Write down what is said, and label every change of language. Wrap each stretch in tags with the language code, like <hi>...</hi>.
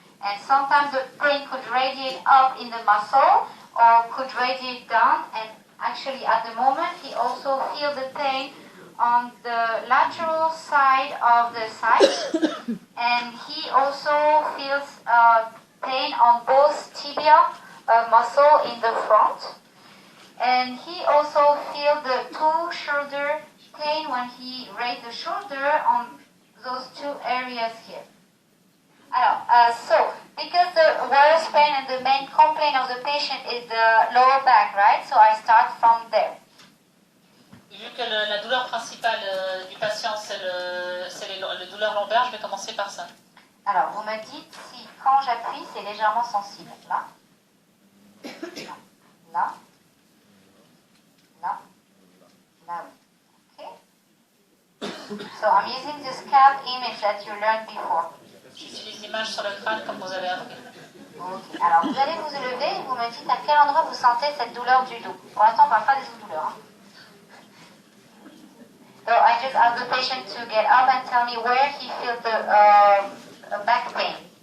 <en>And sometimes the pain could radiate up in the muscle or could radiate down, and actually at the moment he also feels the pain on the lateral side of the side, and he also feels pain on both tibia muscle in the front, and he also feels the two shoulder pain when he raises the shoulder on those two areas here. So, because the worst pain and the main complaint of the patient is the lower back, right? So I start from there.</en> <fr>Vu que la douleur principale du patient, c'est le douleur lombaire, je vais commencer par ça. Alors, vous me dites si quand j'appuie, c'est légèrement sensible. Là. Là. Là. Là, oui. Okay.</fr> <en>So I'm using the scalp image that you learned before.</en> <fr>J'utilise l'image sur le crâne comme vous avez appris. Okay. Alors, vous allez vous lever et vous me dites à quel endroit vous sentez cette douleur du dos. Pour l'instant, on ne parle pas des autres douleurs. Hein.</fr> <en>So I just ask the patient to get up and tell me where he feels the back pain.</en>